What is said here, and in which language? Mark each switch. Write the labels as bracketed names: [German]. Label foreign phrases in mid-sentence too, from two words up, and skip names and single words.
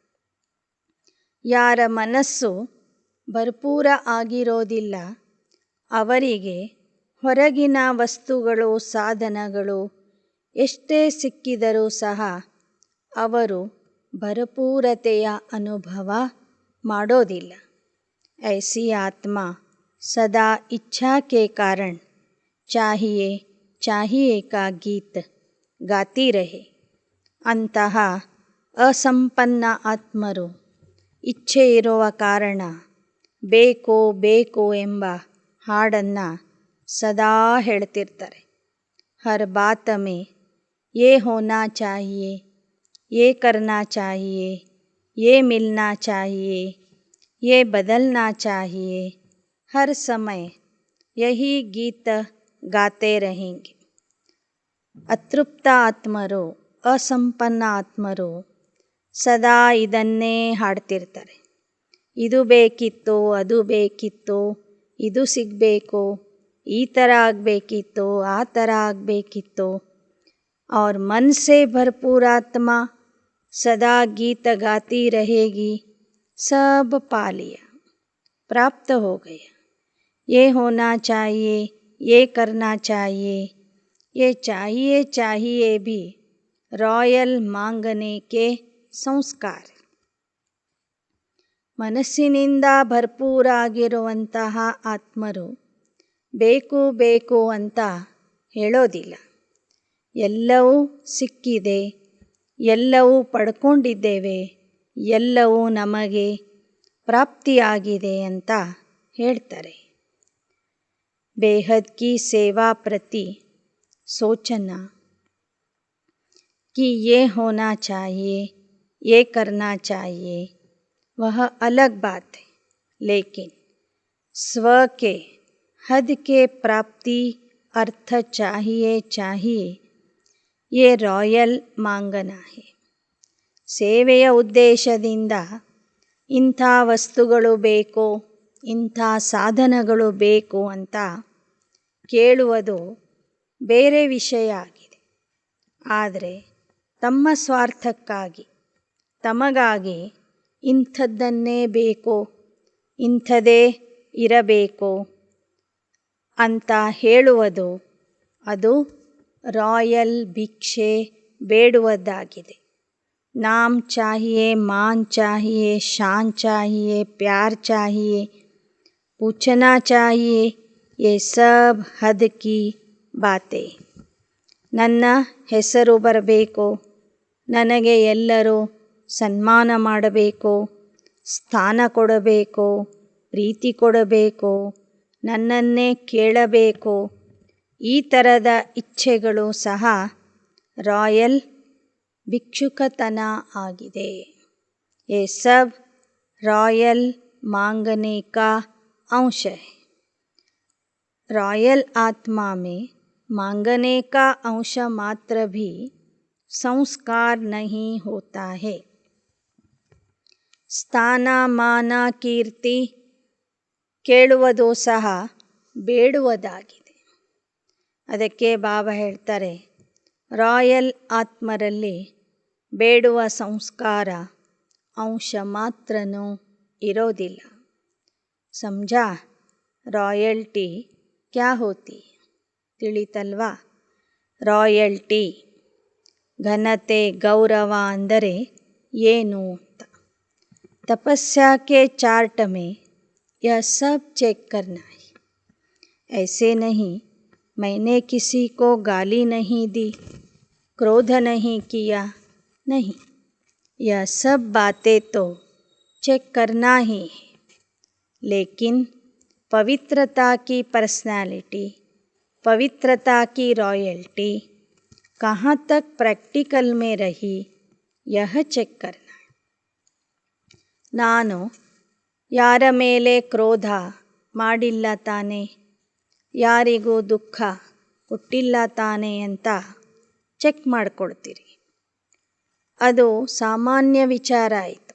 [Kannada] ಯಾರ ಮನಸ್ಸು ಭರ್ಪೂರ ಆಗಿರೋದಿಲ್ಲ ಅವರಿಗೆ ಹೊರಗಿನ ವಸ್ತುಗಳು ಸಾಧನಗಳು ಎಷ್ಟೇ ಸಿಕ್ಕಿದರೂ ಸಹ ಅವರು ಭರಪೂರತೆಯ ಅನುಭವ ಮಾಡೋದಿಲ್ಲ. [Hindi] ऐसी आत्मा सदा इच्छा के कारण चाहिए चाहिए का गीत गाती रहे. [Kannada] ಅಂತಹ ಅಸಂಪನ್ನ ಆತ್ಮರು ಇಚ್ಛೆ ಇರುವ ಕಾರಣ ಬೇಕು ಬೇಕು ಎಂಬ ಹಾಡನ್ನು ಸದಾ ಹೇಳ್ತಿರ್ತಾರೆ. [Hindi] हर बात में ये होना चाहिए, ये करना चाहिए, ये मिलना चाहिए, ये बदलना चाहिए, हर समय यही गीत गाते रहेंगे। [Kannada] ಅತೃಪ್ತ ಆತ್ಮರು, ಅಸಂಪನ್ನ ಆತ್ಮರು ಸದಾ ಇದನ್ನೇ ಹಾಡ್ತಿರ್ತಾರೆ. ಇದು ಬೇಕಿತ್ತು, ಅದು ಬೇಕಿತ್ತು, ಇದು ಸಿಗಬೇಕು, ಈ ಥರ ಆಗಬೇಕಿತ್ತು, ಆ ಥರ ಆಗಬೇಕಿತ್ತು. [Hindi] और मन से भरपूर आत्मा सदा गीत गाती रहेगी, सब पा लिया, प्राप्त हो गया, ये होना चाहिए, ये करना चाहिए, ये चाहिए चाहिए भी रॉयल मांगने के संस्कार. [Kannada] ಮನಸ್ಸಿನಿಂದ ಭರ್ಪೂರಾಗಿರುವಂತಹ ಆತ್ಮರು ಬೇಕು ಬೇಕು ಅಂತ ಹೇಳೋದಿಲ್ಲ. ಎಲ್ಲವೂ ಸಿಕ್ಕಿದೆ, ಎಲ್ಲವೂ ಪಡ್ಕೊಂಡಿದ್ದೇವೆ, ಎಲ್ಲವೂ ನಮಗೆ ಪ್ರಾಪ್ತಿಯಾಗಿದೆ ಅಂತ ಹೇಳ್ತಾರೆ. [Hindi] बेहद की सेवा प्रति सोचना कि ये होना चाहिए, ये करना चाहिए, वह अलग बात है. लेकिन स्व के हद के प्राप्ति अर्थ चाहिए चाहिए, ये रॉयल मांगना है. [Kannada] ಸೇವೆಯ ಉದ್ದೇಶದಿಂದ ಇಂಥ ವಸ್ತುಗಳು ಬೇಕು, ಇಂಥ ಸಾಧನಗಳು ಬೇಕು ಅಂತ ಕೇಳುವುದು ಬೇರೆ ವಿಷಯ ಆಗಿದೆ. ಆದರೆ ತಮ್ಮ ಸ್ವಾರ್ಥಕ್ಕಾಗಿ, ತಮಗಾಗಿ ಇಂಥದ್ದನ್ನೇ ಬೇಕು, ಇಂಥದೇ ಇರಬೇಕು ಅಂತ ಹೇಳುವುದು ಅದು ರಾಯಲ್ ಭಿಕ್ಷೆ ಬೇಡುವುದಾಗಿದೆ. [Hindi] नाम चाहिए, मान चाहिए, शान चाहिए, प्यार चाहिए, पूछना चाहिए, ये सब हद की बातें. [Kannada] ನನ್ನ ಹೆಸರು ಬರಬೇಕು, ನನಗೆ ಎಲ್ಲರೂ ಸನ್ಮಾನ ಮಾಡಬೇಕು, ಸ್ಥಾನ ಕೊಡಬೇಕು, ಪ್ರೀತಿ ಕೊಡಬೇಕು, ನನ್ನನ್ನೇ ಕೇಳಬೇಕು, ಈ ಥರದ ಇಚ್ಛೆಗಳು ಸಹ ರಾಯಲ್ ಭಿಕ್ಷುಕತನ ಆಗಿದೆ. [Hindi] ये सब रॉयल मांगने का अंश है. रॉयल आत्मा में मांगने का अंश मात्र भी संस्कार नहीं होता है. [Kannada] ಸ್ಥಾನ ಮಾನ ಕೀರ್ತಿ ಕೇಳುವುದು ಸಹ ಬೇಡುವುದಾಗಿದೆ. ಅದಕ್ಕೆ ಬಾಬಾ ಹೇಳ್ತಾರೆ, ರಾಯಲ್ ಆತ್ಮರಲ್ಲಿ ಬೇಡುವ ಸಂಸ್ಕಾರ ಅಂಶ ಮಾತ್ರನೂ ಇರೋದಿಲ್ಲ. [Hindi] समझा? रॉयल्टी क्या होती? [Kannada] ತಿಳಿತಲ್ವಾ? ರಾಯಲ್ಟಿ ಘನತೆ, ಗೌರವ ಅಂದರೆ ಏನು ಅಂತ. [Hindi] तपस्या के चार्ट में यह सब चेक करना है. ऐसे नहीं मैंने किसी को गाली नहीं दी, क्रोध नहीं किया, नहीं, यह सब बातें तो चेक करना ही है. लेकिन पवित्रता की पर्सनालिटी, पवित्रता की रॉयल्टी कहाँ तक प्रैक्टिकल में रही, यह चेक करना. [Kannada] ನಾನು ಯಾರ ಮೇಲೆ ಕ್ರೋಧ ಮಾಡಿಲ್ಲ ತಾನೆ, ಯಾರಿಗೂ ದುಃಖ ಕೊಟ್ಟಿಲ್ಲ ತಾನೆ ಅಂತ ಚೆಕ್ ಮಾಡಿಕೊಳ್ತೀರಿ. ಅದು ಸಾಮಾನ್ಯ ವಿಚಾರ ಆಯಿತು.